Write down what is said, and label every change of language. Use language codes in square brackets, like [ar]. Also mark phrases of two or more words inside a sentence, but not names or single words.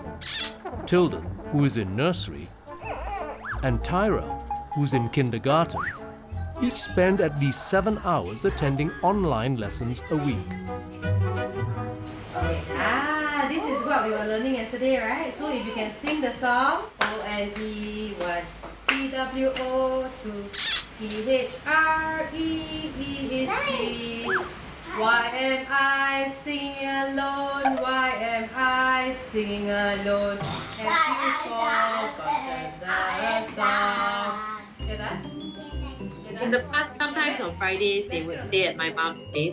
[en] Tilden, who is in nursery, and Tyra, who's in kindergarten, each spend at least 7 hours attending online lessons a week. Okay. This is what we were learning yesterday, right? So if you can sing the song, O-N-E, 1, T-W-O, 2, T-H-R-E-E is trees. Why am I singing alone? Why am I singing alone? Have you forgotten the song? Get that? In the past, sometimes on Fridays, they would stay at my mom's place.